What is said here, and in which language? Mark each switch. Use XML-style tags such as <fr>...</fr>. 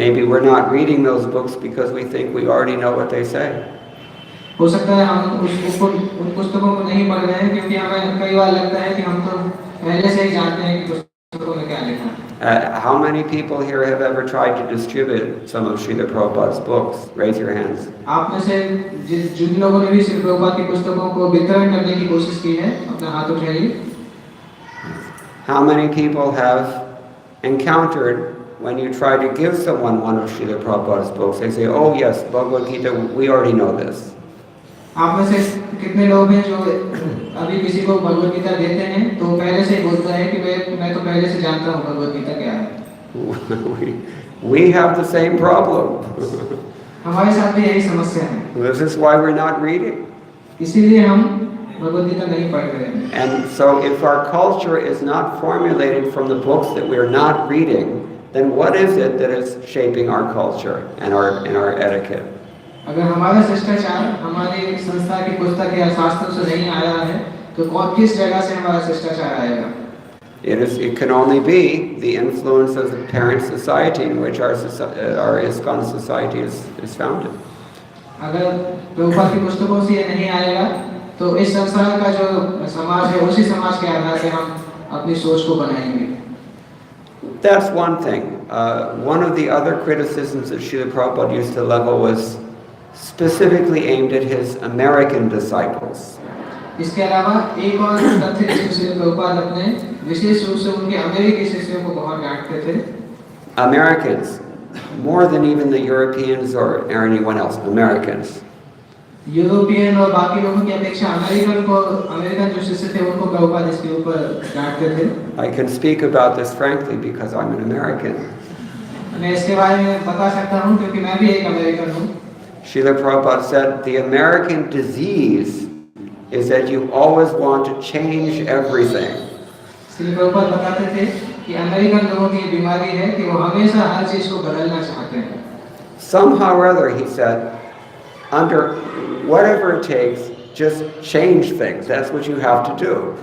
<en>Maybe we're not reading those books because we think we already know what they say.</en> <hi>हो सकता है हम उन पुस्तकों को नहीं पढ़ रहे हैं क्योंकि हमें कई बार लगता है कि हम तो पहले से ही जानते हैं कि पुस्तकों में क्या लिखा है।</hi> <en>How many people here have ever tried to distribute some of Srila Prabhupada's books? Raise your hands.</en> <hi>आप में से जिन लोगों ने भी श्री प्रभुपाद की पुस्तकों को वितरण करने की कोशिश की है, अपना हाथ उठाइए।</hi> <en>How many people have encountered when you try to give someone one of Srila Prabhupada's books, they say, "Oh yes, Bhagavad Gita, we already know this."</en> <hi>आप में से कितने लोग हैं जो अभी किसी को भगवद गीता देते हैं तो पहले से ही बोलता है कि मैं तो पहले से जानता हूँ भगवद गीता क्या है।</hi> <en>We have the same problem.</en> <hi>हमारे साथ भी यही समस्या है।</hi> <en>This is why we're not reading.</en> <hi>इसीलिए हम भगवद गीता नहीं पढ़ रहे हैं।</hi> <en>And so if our culture is not formulated from the books that we are not reading, then what is it that is shaping our culture and our etiquette?</en> <hi>अगर हमारा शिष्टाचार हमारी संस्था की पुस्तक या शास्त्रों से नहीं आया है तो किस जगह से हमारा शिष्टाचार आएगा?</hi> <en>It can only be the influence of the parent society in which our ISKCON society is founded.</en> <hi>अगर प्रभुपाद की पुस्तकों से ये नहीं आएगा तो इस संसार का जो समाज है उसी समाज के आधार से हम अपनी सोच को बनाएंगे।</hi> <en>That's one thing. One of the other criticisms that Srila Prabhupada used to level was specifically aimed at his American disciples.</en> <hi>इसके अलावा एक और तथ्य जिसको श्री प्रभुपाद अपने विशेष रूप से उनके अमेरिकी शिष्यों को बहुत डांटते थे।</hi> <en>Americans, more than even the Europeans or anyone else, Americans.</en> <hi>European और बाकी लोगों की अपेक्षा अमेरिकन जो शिष्य थे उनको प्रभुपाद इसके ऊपर डांटते थे।</hi> <en>I can speak about this frankly because I'm an American.</en> <hi>मैं इसके बारे में बता सकता हूँ क्योंकि मैं भी एक अमेरिकन हूँ।</hi> <en>Srila Prabhupada said, the American disease is that you always want to change everything.</en> <hi>Shri Prabhupada बताते थे कि अमेरिकन लोगों की बीमारी है कि वो हमेशा हर चीज को बदलना चाहते हैं।</hi> <en>Somehow or other, he said, under whatever it takes, just change things. That's what you have to do.</en>